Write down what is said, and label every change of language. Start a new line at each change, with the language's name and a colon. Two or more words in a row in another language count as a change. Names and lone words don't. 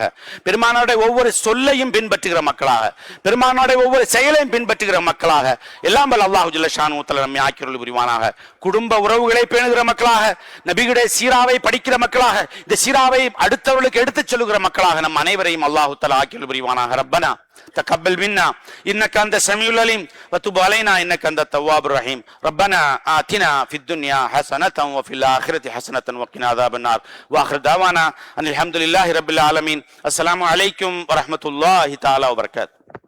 Tamil: பெருமானாருடைய ஒவ்வொரு சொல்லையும் பின்பற்றுகிற மக்களாக, பெருமானாருடைய ஒவ்வொரு செயலையும் பின்பற்றுகிற மக்களாக எல்லாம் வல்ல
Arabic: الله جل شأنه تعالى
Tamil: நம்மை ஆக்கியருள் புரிவானாக. குடும்ப உறவுகளை பேணுகிற மக்களாக, நபியுடைய சீராவை படிக்கிற மக்களாக, இந்த சீராவை அடுத்தவர்களுக்கு எடுத்துச் சொல்லுகிற மக்களாக நம் அனைவரையும்
Arabic: الله تعالى
Tamil: ஆக்கியருள் புரிவானாக.
Arabic: ரப்பனா تقبل منا إنك أنت السميع العليم وتب علينا إنك أنت التواب الرحيم ربنا آتنا في الدنيا حسنة وفي الآخرة حسنة وقنا عذاب النار وآخر دعوانا أن الحمد لله رب العالمين. السلام عليكم ورحمة الله تعالى وبركاته.